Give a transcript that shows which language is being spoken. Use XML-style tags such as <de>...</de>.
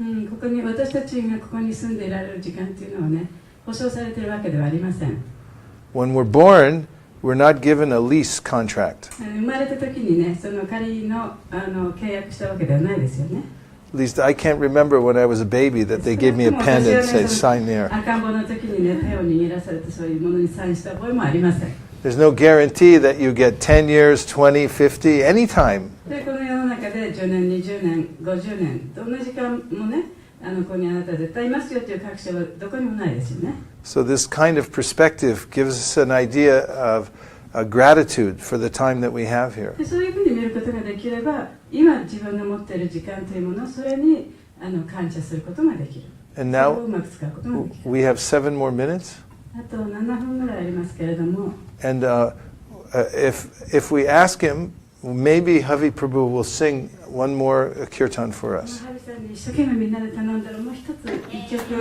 <ja>ここに私たちがここに住んでいられる時間というのはね、保証されているわけではありません。</ja> <en>When we're born, we're not given a lease contract.</en> <ja>生まれた時にね、その仮の契約したわけではないですよね。</ja> <en>At least I can't remember when I was a baby that they gave me a pen and said, sign there.</en> <ja>赤ん坊の時にね、手を握らされてそういうものにサインした覚えもありません。</ja> <en>There's no guarantee that you get 10 years, 20, 50, anytime.</en> <ja>でこの世の中で10年、20年、50年どんな時間もね、ここにあなた絶対いますよという確証はどこにもないですよね。</ja> <en>So this kind of perspective gives us an idea of gratitude for the time that we have here.</en> <ja>でそういうふうに見ることができれば、今自分が持っている時間というもの、それに感謝することができる。</ja> <en>And</en> <ja>それを</ja> <en>now</en> <ja>うまく使うことができる。</ja> <en>we have 7 more minutes.</en> <ja>あと7分ぐらいありますけれども、</ja> <en>And if we ask him, maybe Havi Prabhu will sing one more kirtan for us.</en> <ja>ハビさんに一生懸命みんなで頼んだらもう一つ一曲を</ja>